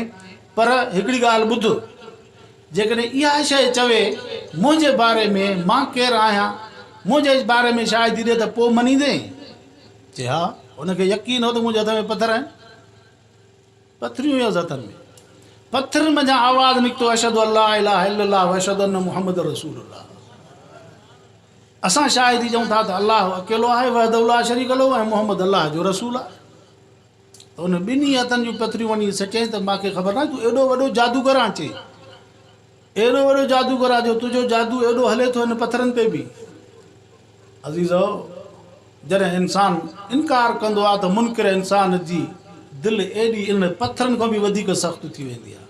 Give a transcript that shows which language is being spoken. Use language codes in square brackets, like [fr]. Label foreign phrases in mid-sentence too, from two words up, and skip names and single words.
[sd] पर हिकिड़ी ॻाल्हि ॿुध, जेकॾहिं इहा शइ चवे मुंहिंजे बारे में, मां केरु आहियां, मुंहिंजे बारे में शायदि ॾे त पोइ मञींदे। चए हा, हुनखे यकीन हो त मुंहिंजे हथ में पथर आहिनि, पथरियूं हुयसि हथनि में। पत्थर में जहाँ आवाज़ निकतो [ar] أشهد ألا إله إلا الله و أشهد أن محمد رسول الله. [sd] असां शायद ही चऊं था त अल्लाह अकेलो आहे [ar] وحده لا شريك له [sd] ऐं मुहम्मद अल्लाह जो रसूल आहे। त उन ॿिन्ही हथनि जूं पथरियूं वञी सचई त मूंखे ख़बर न तूं एॾो वॾो जादूगर आहे चई, एॾो वॾो जादूगर आहे जो तुंहिंजो जादू एॾो हले थो हिन पथरनि ते बि। अज़ीज़ो जॾहिं इंसानु इनकार कंदो आहे त मुनकिर इंसान जी दिलि एॾी इन पथरनि खां बि वधीक सख़्तु थी वेंदी आहे।